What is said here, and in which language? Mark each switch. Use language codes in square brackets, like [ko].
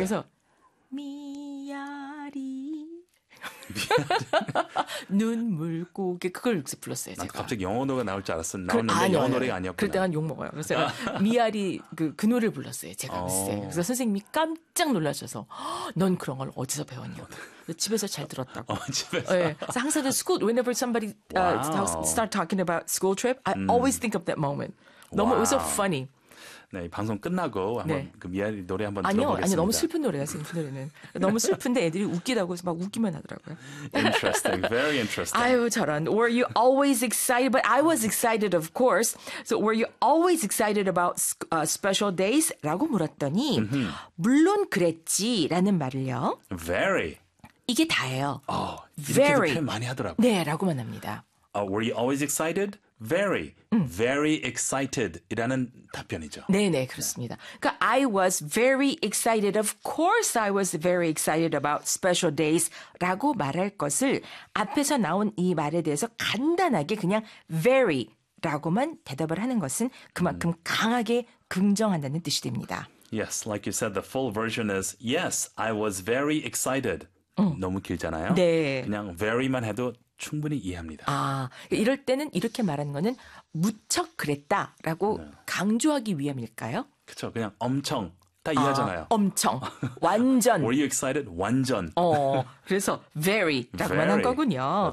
[ko] 거기서 미아리 눈물고개 그걸 불렀어요. 제가. 갑자기 영어 노래가 나올 줄 알았어. 나오는데 아니, 영어 아니, 노래가 아니었구나. 그럴 때 한 욕 먹어요. 그래서 미아리 그 노래를 불렀어요. 제가 그래서 선생님이 깜짝 놀라셔서 넌 그런 걸 어디서 배웠냐고. 집에서 잘 들었다고. 집에서. 네. 그래서 항상 [en] school, whenever somebody wow. start talking about school trip, I always think of that moment. [ko] 너무 [en] wow. it was so funny. [ko] 네, 방송 끝나고 한번 네. 그 미아리 노래 한번 들어보겠습니다. 아니요, 너무 슬픈 노래야, 슬픈 노래는. 너무 슬픈데 애들이 웃기다고 해서 막 웃기만 하더라고요. [en] Interesting, very interesting. [ko] 아유, 저런. [en] Were you always excited? But I was excited, of course. So were you always excited about special days? [ko] 라고 물었더니 물론 그랬지라는 말을요. [en] Very. [ko] 이게 다예요. [en] Oh, very. [ko] 이렇게도 많이 하더라고. 네, 라고만 합니다. [en] Were you always excited? Very, very excited [ko] 이라는 답변이죠. 네네, 그렇습니다. 그러니까 [en] I was very excited. Of course I was very excited about special days [ko] 라고 말할 것을 앞에서 나온 이 말에 대해서 간단하게 그냥 very 라고만 대답을 하는 것은 그만큼 강하게 긍정한다는 뜻이 됩니다. [en] Yes, like you said, the full version is yes, I was very excited. [ko] 너무 길잖아요. 네. 그냥 very만 해도 충분히 이해합니다. 아, 이럴 때는 이렇게 말하는 거는 무척 그랬다라고 네. 강조하기 위함일까요? 그렇죠. 그냥 엄청 다 이해하잖아요. 엄청. 완전. [en] Were you excited? [ko] 완전. 그래서 very라고만 한 거군요.